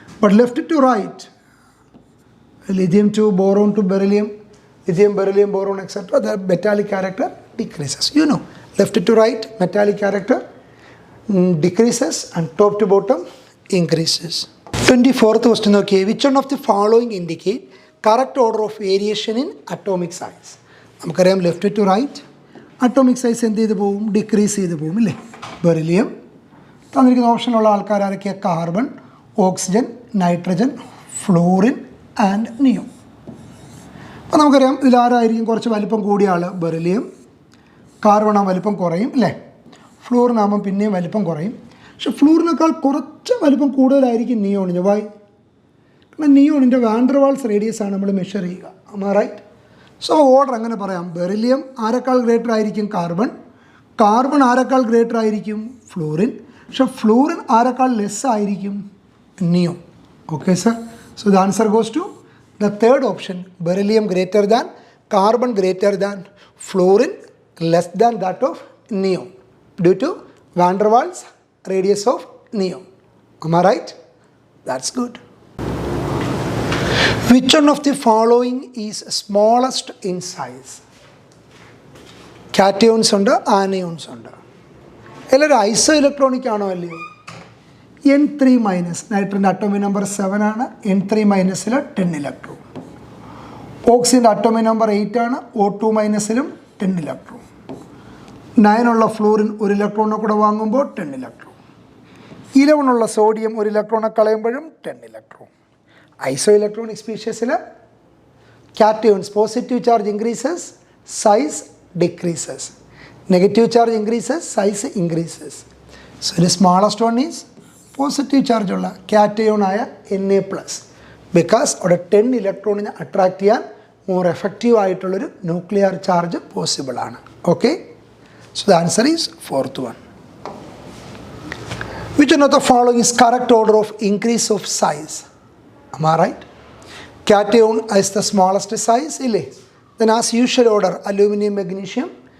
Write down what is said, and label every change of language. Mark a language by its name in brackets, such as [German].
[English] But left to right, lithium to boron to beryllium, lithium, beryllium, boron, etc., the metallic character decreases. You know, left to right, metallic character decreases and top to bottom increases. 24th question, okay. Which one of the following indicate correct order of variation in atomic size? [Malayalam] നമുക്കറിയാം left to right atomic size എന്ത് ചെയ്ത് പോവും, decrease ചെയ്ത് പോവും അല്ലേ. Beryllium തന്നിരിക്കുന്ന ഓപ്ഷനുള്ള ആൾക്കാർ ആരൊക്കെയാണ്? Carbon, oxygen, nitrogen, fluorine and neon. അപ്പോൾ നമുക്കറിയാം ഇതിലാരായിരിക്കും കുറച്ച് വലിപ്പം കൂടിയ ആൾ? ബെറിലിയം. കാർബൺ ആ വലിപ്പം കുറയും അല്ലേ. ഫ്ലൂറിനാകുമ്പം പിന്നെയും വലിപ്പം കുറയും. പക്ഷെ ഫ്ലൂറിനേക്കാൾ കുറച്ച് വലിപ്പം കൂടുതലായിരിക്കും നിയോണിന്. വൈ? കാരണം നിയോണിൻ്റെ വാൻഡർവാൾസ് റേഡിയസ് ആണ് നമ്മൾ മെഷർ ചെയ്യുക. [English] Am I right? [Malayalam] So order അങ്ങനെ പറയാം. ബെറിലിയം ആരെക്കാൾ ഗ്രേറ്റർ ആയിരിക്കും? കാർബൺ. കാർബൺ ആരെക്കാൾ ഗ്രേറ്റർ ആയിരിക്കും? ഫ്ലൂറിൻ. പക്ഷെ ഫ്ലൂറിൻ ആരെക്കാൾ ലെസ് ആയിരിക്കും? Neon. Okay sir. [English] So the answer goes to the third option. Beryllium greater than, carbon greater than, fluorine less than that of neon due to van der Waals radius of neon. Am I right? That's good. Which one of the following is smallest in size? [Malayalam] Cations ഉണ്ട്, anions ഉണ്ട്. എല്ലാവരും ഐസോ electronic ആണോ അല്ലയോ? N3 minus, നൈട്രജൻ്റെ atomic number 7 ആണ്. N3 മൈനസിൽ 10 electron. ഓക്സിജൻ്റെ atomic number 8 ആണ്. O2 മൈനസിലും 10 electron. 9 ഉള്ള fluorine ഒരു ഇലക്ട്രോണിനെ കൂടെ വാങ്ങുമ്പോൾ 10 ഇലക്ട്രോൺ. 11 ഉള്ള സോഡിയം ഒരു ഇലക്ട്രോണെ കളയുമ്പോഴും 10 electron. [English] Isoelectronic സ്പീഷ്യസിൽ cations positive charge increases, size decreases. Negative charge increases, size increases. So the smallest one is positive charge [Malayalam] ഉള്ള കാറ്റയോൺ ആയ [English] Na+. [Malayalam] ബിക്കോസ് അവിടെ 10 ഇലക്ട്രോണിനെ അട്രാക്ട് ചെയ്യാൻ മോർ എഫക്റ്റീവ് ആയിട്ടുള്ളൊരു ന്യൂക്ലിയർ ചാർജ് പോസിബിൾ ആണ്. [English] Okay. So the answer is fourth one. Which one of the following is correct order of increase of size? Am I right? Cation is the smallest size, ille. Then as usual order, aluminum, magnesium.